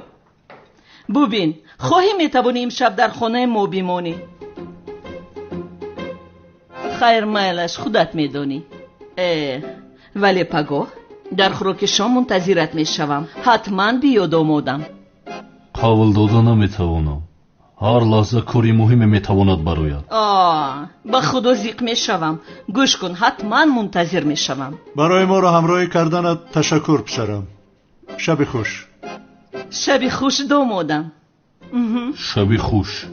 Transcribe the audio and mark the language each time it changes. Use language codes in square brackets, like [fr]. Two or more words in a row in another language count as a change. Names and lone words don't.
[tg] ببین خواهی میتوانی امشب در خانه ما بمانی. خیر میلش خودت میدانی. ولی پگاه در خوراک شام منتظرت میشوم. حتما بیا دامادم. قابل داده نمیتوانم. ҳар лаҳза кори муҳиме метавонад барояд. ба худо зиқ мешавам. гӯш кун, ҳатман мунтазир мешавам. барои моро ҳамроҳӣ карданат ташаккур писарам. шаби хуш. шаби хуш домодам. шаби хуш.